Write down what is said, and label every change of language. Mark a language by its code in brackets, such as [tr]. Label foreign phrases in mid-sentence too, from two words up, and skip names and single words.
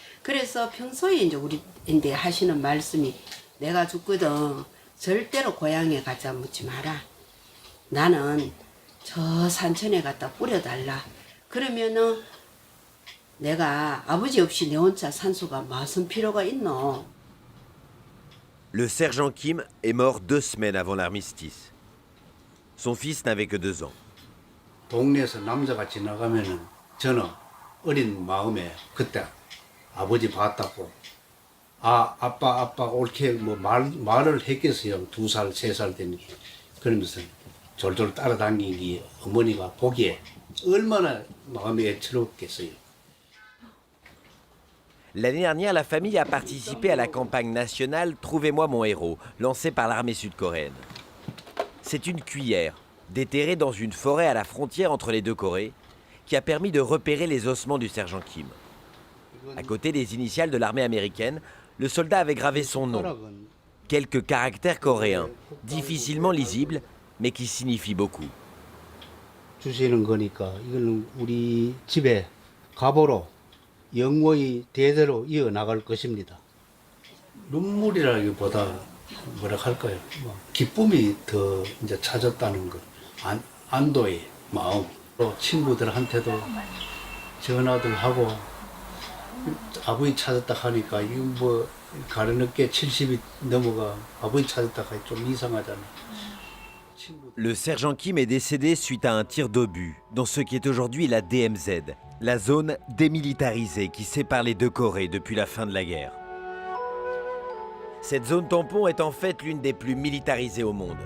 [ko] 그래서 평소에 이제 우리인데 하시는 말씀이 내가 죽거든 절대로 고향에 가자 묻지 마라. 나는 저 산천에 갖다 뿌려달라. 그러면은 내가 아버지 없이 내 혼자 산소가 무슨 필요가 있노? [fr] Le sergent Kim est mort 2 semaines avant l'armistice. Son fils n'avait que 2 ans. [ko] 동네에서 남자가 지나가면은 저는 어린 마음에 그때 아버지 봤다고 아빠 옳게 뭐 말을 했겠어요. 2살, 3살 되는 게. 그러면서 졸졸 따라다니기 어머니가 보기에 얼마나 마음이 애처롭겠어요. [fr] L'année dernière, la famille a participé à la campagne nationale Trouvez-moi mon héros, lancée par l'armée sud-coréenne. C'est une cuillère, déterrée dans une forêt à la frontière entre les deux Corées, qui a permis de repérer les ossements du sergent Kim. À côté des initiales de l'armée américaine, le soldat avait gravé son nom. Quelques caractères coréens, difficilement lisibles, mais qui signifient beaucoup. [ko] 주시는 거니까 이거는 우리 집에 가보로 영원히 대대로 이어나갈 것입니다. 눈물이라기보다 뭐라 할까요? 기쁨이 더 이제 찾았다는 것, 안도의 마음. 또 친구들한테도 전화들 하고 아버지 찾았다 하니까 이거 뭐 가르늦게 70이 넘어가 아버지 찾았다 하니 좀 이상하잖아요. [fr] Le sergent Kim est décédé suite à un tir d'obus dans ce qui est aujourd'hui la DMZ, la zone démilitarisée qui sépare les deux Corées depuis la fin de la guerre. Cette zone tampon est en fait l'une des plus militarisées au monde.